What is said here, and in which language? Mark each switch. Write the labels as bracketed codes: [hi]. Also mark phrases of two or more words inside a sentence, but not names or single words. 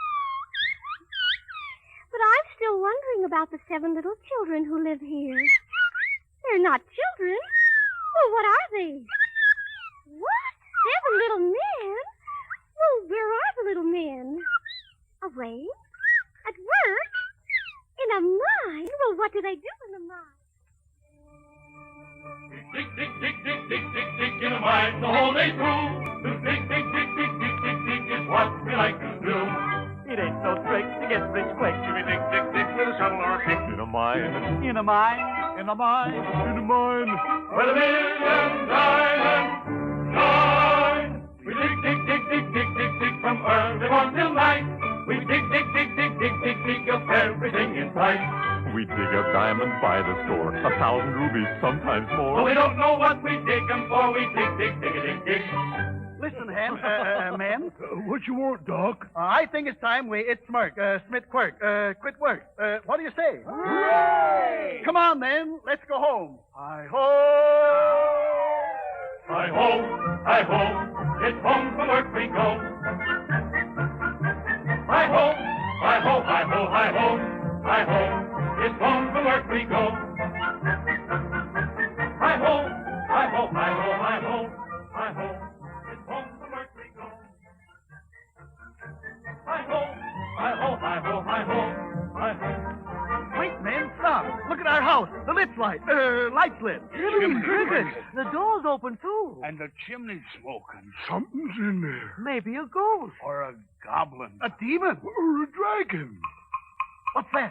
[en] But I'm still wondering about the 7 little children who live here. They're not children. Well, what are they? What? 7 little men? Well, where are the little men? Away? At work? In a mine? Well, what do they do in the mine? Dig, dig, dig, dig, dig, dig, dig in a mine the whole day through. To dig, dig, dig, dig, dig, dig, dig is what we like to do. It ain't no trick to get rich quick. If we dig, dig, dig with a shovel or a pick. In a mine. In a mine. In a mine. In a mine. Where the million diamonds shine. We dig, dig, dig, dig, dig, dig, dig from early morn till night. We dig, dig, dig, dig, dig, dig, dig up everything in sight. We dig a diamond by the score, 1,000 rubies, sometimes more. But we don't know what we dig them for. We dig, dig, dig, dig, dig. Listen, men. What you want, Doc? I think it's time we smirk, Smith quirk, quit work. What do you say? Hooray! Come on, then. Let's go home. Hi-ho! Hi-ho, hi-ho, it's home from work we go. Hi-ho, hi-ho, hi-ho, hi-ho, hi-ho, it's home from work we go. Hi-ho, hi-ho, hi-ho, hi-ho, hi-ho, it's home from work we go. Hi-ho, hi-ho, hi-ho, hi-ho, hi-ho. Wait, men, stop. Look at our house. The lights light's lit. Cricket. The door's open, too. And the chimney's smoking. Something's in there. Maybe a ghost. Or a goblin. A demon. Or a dragon. What's that?